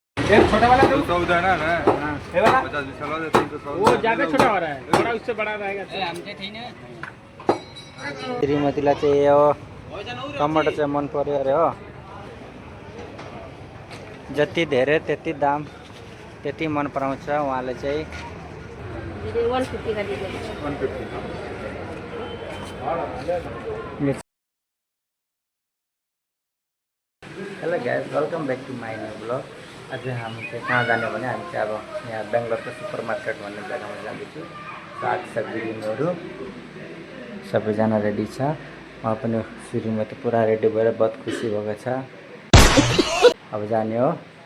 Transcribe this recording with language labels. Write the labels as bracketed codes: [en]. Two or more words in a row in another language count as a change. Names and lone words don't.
[hi] ये छोटा वाला दो 14 है ना हाँ ये वाला 50 वाला दे 314 वो ज्यादा छोटा हो रहा है थोड़ा उससे बड़ा रहेगा [ne] श्रीमतीलाई चाहिँ यो टमाटर चाहिँ मन पर्यो अरे हो जति धेरै त्यति दाम त्यति मन पराउँछ उहाँले चाहिँ [hi] 150 का दीजिए 150 [en] hello guys welcome back to my new vlog [ne] आज हामी चाहिँ कहाँ जाने भने हामी चाहिँ अब यहाँ बेङ्गलोरको [en] super market [ne] भन्ने जग्गामा जाँदैछु साग सब्जी लिनुहरू सबैजना रेडी छ उहाँ पनि श्रीमती पुरा रेडी भएर बहुत खुसी भएको छ अब जाने हो